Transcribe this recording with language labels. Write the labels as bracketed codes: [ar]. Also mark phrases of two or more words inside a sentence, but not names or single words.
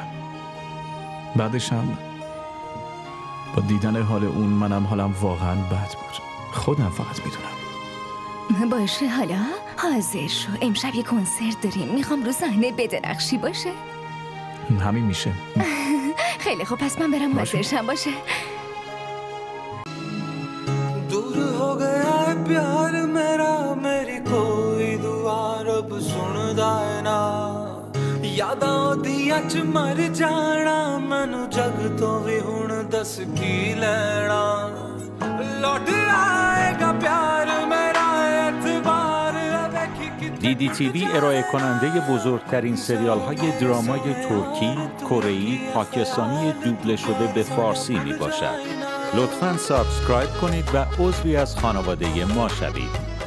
[fa] بعدش هم با دیدن حال اون منم حالم واقعا بد بود. خودم فقط میدونم. باشه، حالا حاضر شو. امشب یه کنسرت داریم. میخوام رو صحنه بدرخشی باشه. همین میشه. خیلی خوب، پس من برم حاضر شم. باشه. [pa] ਦੂਰ ਹੋ ਗਿਆ ਹੈ ਪਿਆਰ ਮੇਰਾ, ਮੇਰੀ ਕੋਈ ਦੁਆ ਰੱਬ ਸੁਣਦਾ ਹੈ ਨਾ। ਯਾਦਾਂ ਦੀਆਂ ਚ ਮਰ ਜਾਣਾ, ਮੈਨੂੰ ਜੱਗ ਤੋਂ ਭੀ ਹੁਣ ਦੱਸ ਕੀ ਲੈਣਾ। ਲੌਟ ਆਏਗਾ ਪਿਆਰ ਮੇਰਾ, ਏਤਬਾਰ [fa] DDTV ارائه کننده بزرگترین سریال های درامای ترکی، کره‌ای، پاکستانی دوبله شده به فارسی می باشد. لطفاً سابسکرایب کنید و عضوی از خانواده ما شوید.